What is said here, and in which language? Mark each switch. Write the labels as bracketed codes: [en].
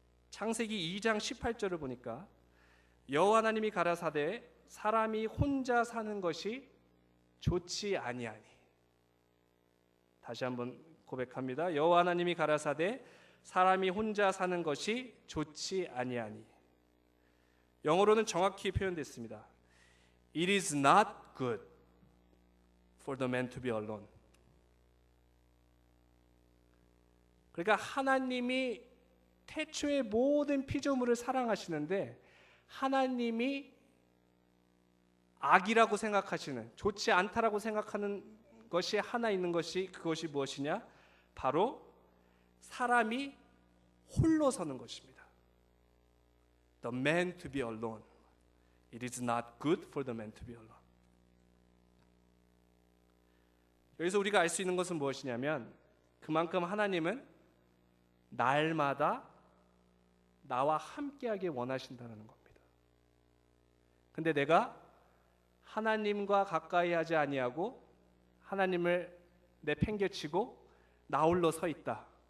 [ko] 창세기 2장 18절을 보니까 여호와 하나님이 가라사대 사람이 혼자 사는 것이 좋지 아니하니. 다시 한번 고백합니다. 여호와 하나님이 가라사대 사람이 혼자 사는 것이 좋지 아니하니. 영어로는 정확히 표현됐습니다. [en] It is not good for the man to be alone. [ko] 그러니까 하나님이 태초의 모든 피조물을 사랑하시는데 하나님이 악이라고 생각하시는, 좋지 않다라고 생각하는 것이 하나 있는 것이, 그것이 무엇이냐? 바로 사람이 홀로 서는 것입니다. [en] The man to be alone. It is not good for the man to be alone. [ko] 여기서 우리가 알 수 있는 것은 무엇이냐면 그만큼 하나님은 날마다 나와 함께하길 원하신다는 겁니다. 근데 내가 하나님과 가까이 하지 아니하고 하나님을 내팽개치고 나 홀로 서 있다.